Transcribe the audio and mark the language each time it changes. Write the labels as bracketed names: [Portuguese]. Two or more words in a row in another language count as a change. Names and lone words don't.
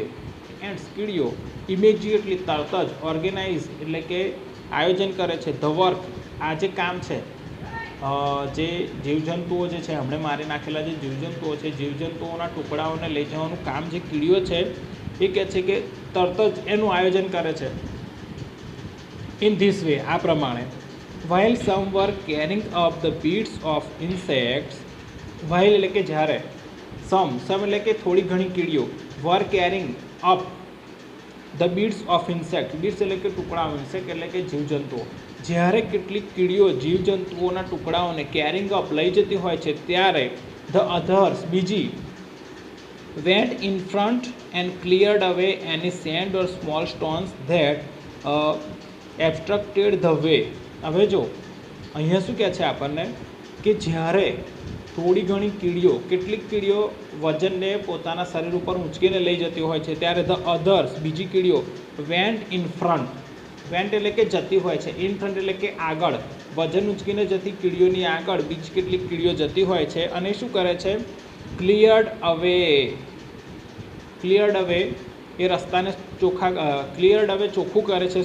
[Gujarati] એન્ડ્સ કીડીઓ ઇમિડિયેટલી તરત જ ઓર્ગેનાઇઝ એટલે કે આયોજન કરે છે, [English] the work [Gujarati] આ જે કામ છે, જે જીવજંતુઓ જે છે હમણાં મારી નાખેલા જે જીવજંતુઓ છે, જીવજંતુઓના ટુકડાઓને લઈ જવાનું કામ જે કીડીઓ છે એ કહે છે કે તરત જ એનું આયોજન કરે છે. [English] in this way [Gujarati] આ પ્રમાણે, [English] while some were carrying up the beads of insects, while [Gujarati] એટલે કે જ્યારે, some એટલે કે થોડી ઘણી કીડીઓ, [English] were carrying up the beads of insect, beads [Gujarati] એટલે કે ટુકડાઓ, [English] insect [Gujarati] એટલે કે જીવજંતુઓ, જ્યારે કેટલીક કીડીઓ જીવજંતુઓના ટુકડાઓને [English] carrying up [Gujarati] લઈ જતી હોય છે ત્યારે [English] the others બીજી went in front and cleared away any sand or small stones that obstructed the way. [Gujarati] હવે જો અહીંયા શું કહે છે આપણને કે જ્યારે થોડી ઘણી કીડીઓ, કેટલીક કીડીઓ વજનને પોતાના શરીર ઉપર ઊંચકીને લઈ જતી હોય છે ત્યારે [English] the others [Gujarati] બીજી કીડીઓ [English] went in front, [Gujarati] વેન્ટ એટલે કે જતી હોય છે, [English] in front [Gujarati] એટલે કે આગળ, વજન ઊંચકીને જતી કીડીઓની આગળ બીજી કેટલીક કીડીઓ જતી હોય છે અને શું કરે છે, [English] cleared away [Gujarati] એ રસ્તાને [English] cleared away [Gujarati] ચોખ્ખું કરે છે.